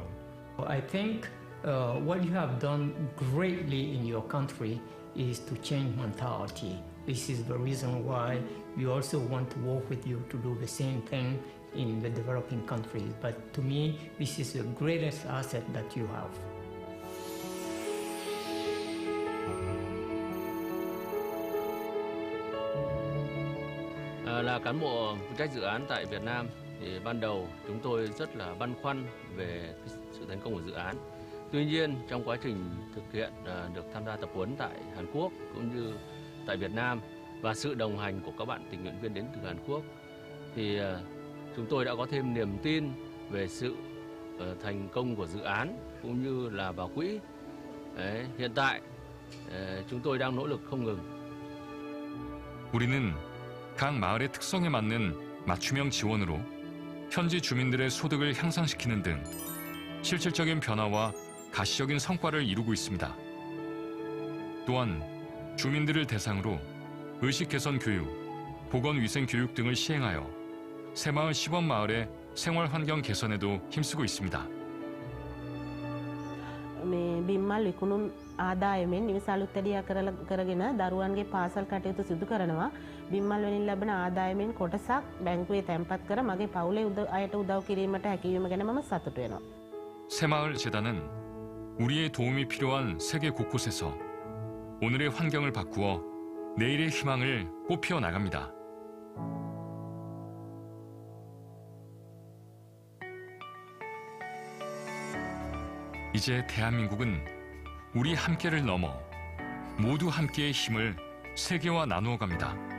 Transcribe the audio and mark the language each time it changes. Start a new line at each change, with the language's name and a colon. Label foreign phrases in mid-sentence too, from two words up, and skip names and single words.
English: I think what you have done greatly in your country is to change mentality. This is the reason why we also want to work with you to do the same thing in the developing countries. But to me, this is the greatest asset that you have.
Vietnamese: Là cán bộ phụ trách dự án tại Việt Nam thì ban đầu chúng tôi rất là băn khoăn về sự thành công của dự án. Tuy nhiên trong quá trình thực hiện được tham gia tập huấn tại Hàn Quốc cũng như tại Việt Nam và sự đồng hành của các bạn tình nguyện viên đến từ Hàn Quốc thì chúng tôi đã có thêm niềm tin về sự thành công của dự án cũng như là vào quỹ. Đấy, hiện tại chúng tôi đang nỗ lực không ngừng.
Korean: 우리는 각 마을의 특성에 맞는 맞춤형 지원으로 현지 주민들의 소득을 향상시키는 등 실질적인 변화와 가시적인 성과를 이루고 있습니다. 또한 주민들을 대상으로 의식 개선 교육, 보건위생 교육 등을 시행하여 새마을 시범마을의 생활 환경 개선에도 힘쓰고 있습니다.
Sinhala: මේ බිම්මල් විකුණුම් ආදායමෙන් නිවසලුත්තඩියා කරගෙන දරුවන්ගේ පාසල් කටයුතු සිදු කරනවා. බිම්මල් වලින් ලැබෙන ආදායමෙන් කොටසක් බැංකුවේ තැන්පත් කර මගේ පවුලේ අයට උදව් කිරීමට හැකියවීම ගැන මම සතුටු වෙනවා.
Korean: 새마을 재단은 우리의 도움이 필요한 세계 곳곳에서 오늘의 환경을 바꾸어 내일의 희망을 꽃피워 나갑니다. 이제 대한민국은 우리 함께를 넘어 모두 함께의 힘을 세계와 나누어 갑니다.